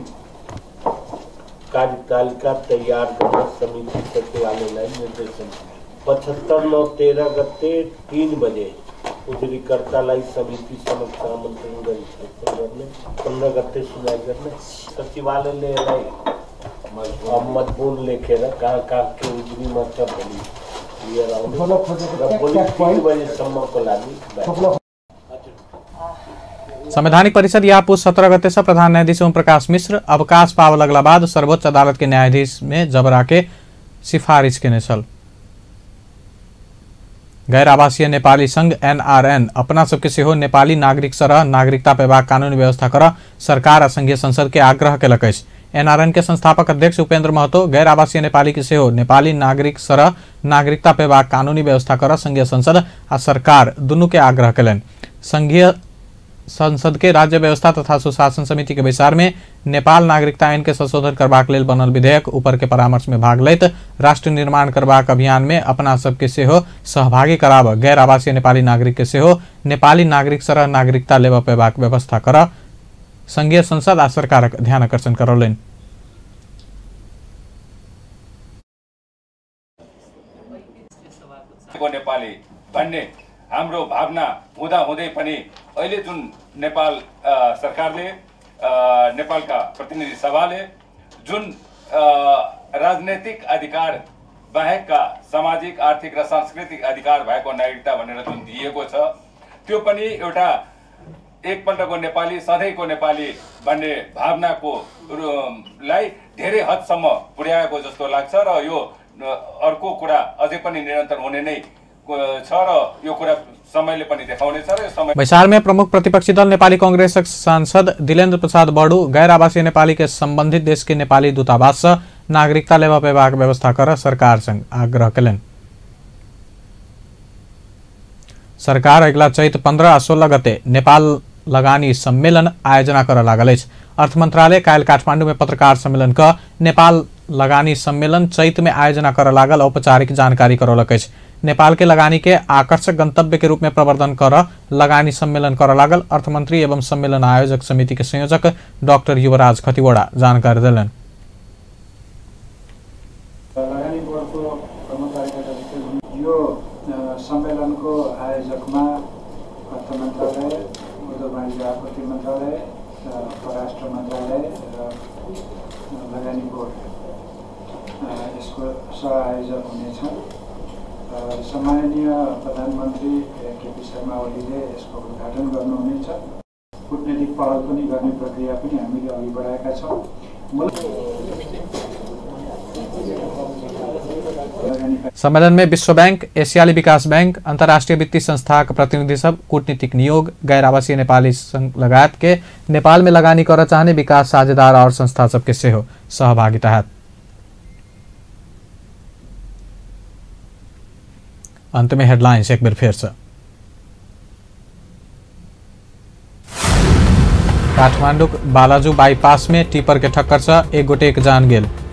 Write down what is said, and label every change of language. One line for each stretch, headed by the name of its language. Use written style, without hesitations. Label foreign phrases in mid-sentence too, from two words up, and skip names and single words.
Nepali: कार्यतालिका तैयार गर्न समिति सचिवालयलाई निर्देशन 75/9/13 गते 3 बजे उजुरीकर्तालाई समिति समक्ष आमन्त्रण गरी छलफल गर्ने 15 गते सुनवाई गर्ने सचिवालयले यसलाई मजबुन लेखेर कहाँ के उजुरीमा छ भनी लिएर आउने र भोलि 3 बजेसम्मको लागि
Maithili: संवैधानिक परिषद या पुस 17 गते से प्रधान न्यायाधीश ओम प्रकाश मिश्र अवकाश पाव लगला बाद सर्वोच्च अदालत के न्यायाधीश में जबरा के सिफारिश केने छल। गैर आवासीय नेपाली संघ NRN अपना सबके सेहो नेपाली नागरिक सरह नागरिकता पेबाक कानूनी व्यवस्था कर सरकार आ संघीय संसद के आग्रह केलक अछि। NRN के संस्थापक अध्यक्ष उपेन्द्र महतो गैर आवासीय नेपाली के सेहो नेपाली नागरिक सरह नागरिकता पेबाक कानूनी व्यवस्था कर संघीय संसद आ सरकार दुनू के आग्रह केलनि। संघीय संसद के राज्य व्यवस्था तथा सुशासन समिति के बैसार में नेपाल नागरिकता आइन के संशोधन करबाक लेल बनल विधेयक ऊपर के परामर्श में भाग लैत राष्ट्र निर्माण करबाक अभियान में अपना सबके सेहो सहभागी कराब गैर आवासीय नेपाली नागरिक के सेहो नेपाली नागरिक सरह नागरिकता लेब पेबाक व्यवस्था कर संघीय संसद आ सरकारक ध्यान आकर्षण करौलनि।
Nepali: नेपाली भन्ने हाम्रो भावना हुँदा हुँदै पनि अहिले जुन नेपाल सरकारले नेपालका प्रतिनिधि सभाले जुन राजनैतिक अधिकार बाहेकका सामाजिक आर्थिक र सांस्कृतिक अधिकार भएको नागरिकता भनेर जुन दिएको छ त्यो पनि एउटा एकपल्टको नेपाली सधैँको नेपाली भन्ने भावनाको लाई धेरै हदसम्म पुर्याएको जस्तो लाग्छ र यो अर्को कुरा अझै पनि निरन्तर हुने नै छ र यो कुरा समयले पनि देखाउनेछ र यो समय।
Maithili: बैसार में प्रमुख प्रतिपक्षी दल नेपाली कांग्रेसक सांसद दिलेन्द्र प्रसाद बड़ू गैर आवासीय नेपाली के संबंधित देश के नेपाली दूतावास से नागरिकता लेवा पेबाक व्यवस्था कर सरकार संग आग्रह कयलनि। सरकार अगिला चैत 15 आ 16 गते नेपाल लगानी सम्मेलन आयोजना कर लागल अछि। अर्थ मंत्रालय काल्हि काठमांडू में पत्रकार सम्मेलन क नेपाल लगानी सम्मेलन चैत में आयोजना कर लागल औपचारिक जानकारी करौलक अछि। नेपाल के लगानी के आकर्षक गंतव्य के रूप में प्रवर्धन कर लगानी सम्मेलन कर लागल अर्थमंत्री एवं सम्मेलन आयोजक समिति के संयोजक डॉक्टर युवराज खतिवड़ा जानकारी दिलन।
Nepali: लगानी बोर्डको प्रमुख कार्यकारी यो सम्मेलनको आयोजकमा अर्थ मन्त्रालय, उद्योग वाणिज्य आपूर्ति मन्त्रालय, परराष्ट्र मन्त्रालय र लगानी बोर्ड यसको सह-आयोजक हुनेछ। सम्माननीय प्रधानमन्त्री केपी शर्मा ओलीले यसको उद्घाटन गर्नुहुनेछ। कूटनीतिक पहल पनि गर्ने प्रक्रिया पनि हामीले अघि बढाएका छौँ।
Maithili: सम्मेलन में विश्व बैंक, एशियाली विकास बैंक, अंतर्राष्ट्रीय वित्तीय संस्था के प्रतिनिधि सब कूटनीतिक नियोग, गैर आवासीय नेपाली संघ लगायत के नेपाल में लगानी कर चाहने विकास साझेदार और संस्था सबके सेहो सहभागिता है। अंत में हेडलाइंस एक बार फिर से। काठमांडू बालाजू बाईपास में टिपर के ठक्कर से एक गोटे के जान गेल।